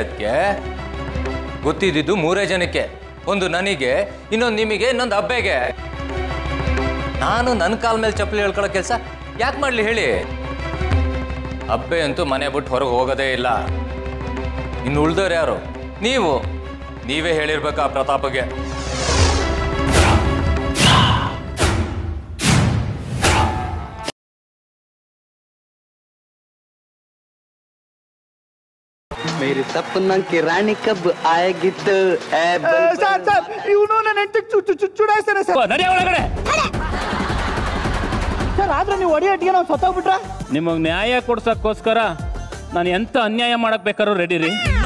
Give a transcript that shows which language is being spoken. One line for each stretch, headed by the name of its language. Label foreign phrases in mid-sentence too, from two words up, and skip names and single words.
Kannada: ಅದಕ್ಕೆ ಗೊತ್ತಿದ್ದು 3 ಜನಕ್ಕೆ, ಒಂದು ನನಗೆ, ಇನ್ನೊಂದು ನಿಮಗೆ, ಇನ್ನೊಂದು ಅಬ್ಬೆಗೆ. ನಾನು ನನ್ನ ಕಾಲ ಮೇಲೆ ಚಪ್ಪಲಿ ಹೇಳ್ಕೊಳ್ಳೋ ಕೆಲಸ ಯಾಕೆ ಮಾಡಲಿ ಹೇಳಿ? ಅಬ್ಬೆ ಅಂತೂ ಮನೆ ಬಿಟ್ಟು ಹೊರಗೆ ಹೋಗೋದೇ ಇಲ್ಲ. ಇನ್ನು ಉಳ್ದವ್ರು ಯಾರು? ನೀವೇ ಹೇಳಿರ್ಬೇಕು ಆ ಪ್ರತಾಪಗೆ.
Hindi: मेरे सपना की रानी कब आएगी तो
Kannada: ಇವನು ನನ್ನ ಹೆಂಡತಿಗೆ ಚುಡಾಯಿಸ್ತಾನೆ ಸರ್. ಒಳಗಡೆ ಸರ್ ಆದ್ರೆ ನೀವು ಒಡಿಯಟ್ಟಿಗೆ ನಾವು ಸತ್ತೋಗ್ಬಿಟ್ರ? ನಿಮಗೆ ನ್ಯಾಯ ಕೊಡ್ಸಕ್ಕೋಸ್ಕರ ನಾನು ಎಂತ ಅನ್ಯಾಯ ಮಾಡಕ್ ಬೇಕಾದ್ರೂ ರೆಡಿ ರೀ.